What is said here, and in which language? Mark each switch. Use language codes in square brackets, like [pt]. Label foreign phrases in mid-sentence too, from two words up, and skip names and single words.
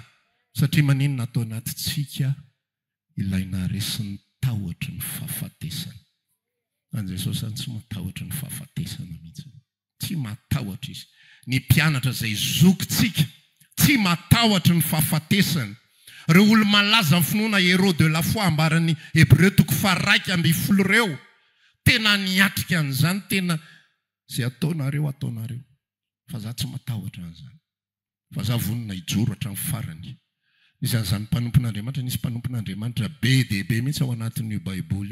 [mg] Satria maninona atao anaty tsika ilaina resin'ny tahotra ny fahafatesana. Any Jesosy any tsy matahotra ny fahafatesana mihitsy. Tsy matahotra izy. Ny mpianatra zay zokintsika tsy matahotra ny fahafatesana. Reo olo malaza amin'ny finoana [fr] héros de la foi [mg] ambaran'ny Hébreu 1:10 reo. Tena niatrika an'izany, tena zay ataonareo. Fa za tsy matahotra an'izany. Fa za vonona hijoro hatramin'ny farany. Nisy an'izany mpanompon'Andriamanitra, nisy mpanompon'Andriamanitra be dia be mihitsy ao anatin'io Baiboly io.